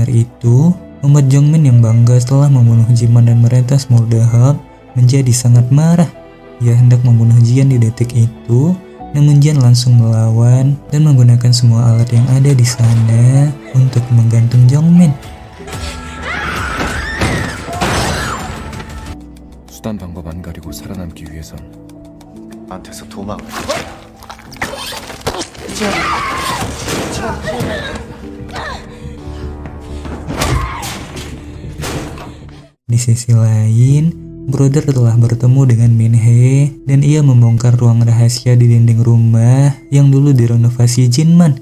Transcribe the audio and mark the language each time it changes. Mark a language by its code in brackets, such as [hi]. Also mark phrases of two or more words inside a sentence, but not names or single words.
[id] Mendengar itu, membuat Jongmin yang bangga setelah membunuh Jinman dan merentas Murdahab menjadi sangat marah. Ia hendak membunuh Jian di detik itu, namun Jian langsung melawan dan menggunakan semua alat yang ada di sana untuk menggantung Jongmin. [ko] 수단 방법 안 가리고 살아남기 위해선 나한테서 도망을. [id] Di sisi lain, Brother telah bertemu dengan Min-hee dan ia membongkar ruang rahasia di dinding rumah yang dulu direnovasi Jinman.